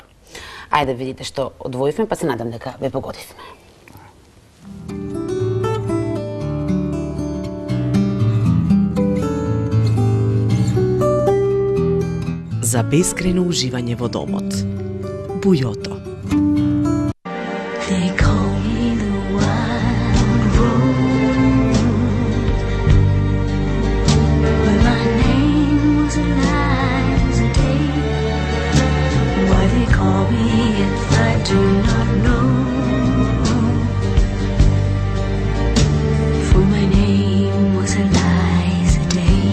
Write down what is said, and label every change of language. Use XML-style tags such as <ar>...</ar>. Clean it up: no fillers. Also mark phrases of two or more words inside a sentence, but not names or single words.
<mk>Ајде видите што одвоивме, па се надам дека ве погодивме. За бескрајно уживање во домот. Бујото.</mk> <en>They call me the wild rose, but my name was Eliza Day. Why they call me if I do not know, for my name was Eliza Day.</en>